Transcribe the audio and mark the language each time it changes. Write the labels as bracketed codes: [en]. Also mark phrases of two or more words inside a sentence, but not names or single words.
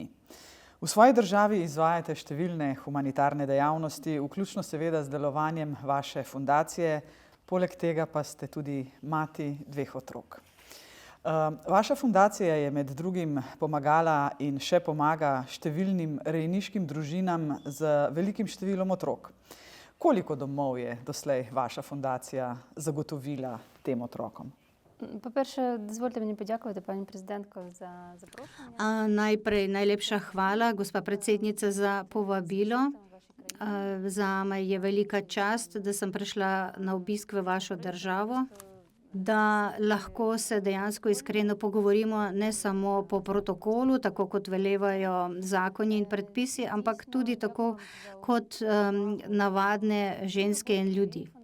[sl] V svoji državi izvajate številne humanitarne dejavnosti, vključno seveda z delovanjem vaše fundacije, poleg tega pa ste tudi mati 2 otrok. Vaša fundacija je med drugim pomagala in še pomaga številnim rejniškim družinam z velikim številom otrok. Koliko domov je doslej vaša fundacija zagotovila tem otrokom? [uk] По-перше, дозвольте мені подякувати, пані президентко, за запрошення. [sl] Najprej najlepša hvala, gospa predsednica, za povabilo. Zame je velika čast, da sem prišla na obisk v vašo državo, da lahko se dejansko iskreno pogovorimo ne samo po protokolu, tako kot velevajo zakoni in predpisi, ampak tudi tako kot navadne ženske in ljudi.